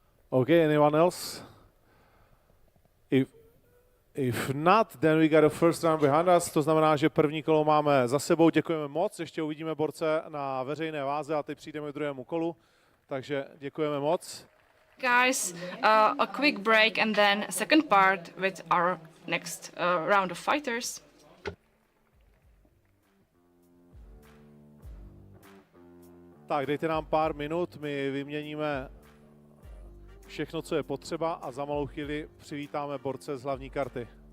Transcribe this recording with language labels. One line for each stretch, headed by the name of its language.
English: Okay, anyone else? If not, then we got a first round behind us.
Czech: To znamená, že první kolo máme za sebou. Děkujeme moc. Ještě uvidíme borce na veřejné váze a teď přijdeme k druhému kolu. Takže děkujeme moc.
English: Guys, a quick break and then second part with our next round of fighters.
Czech: Tak, dejte nám pár minut, my vyměníme všechno, co je potřeba a za malou chvíli přivítáme borce z hlavní karty.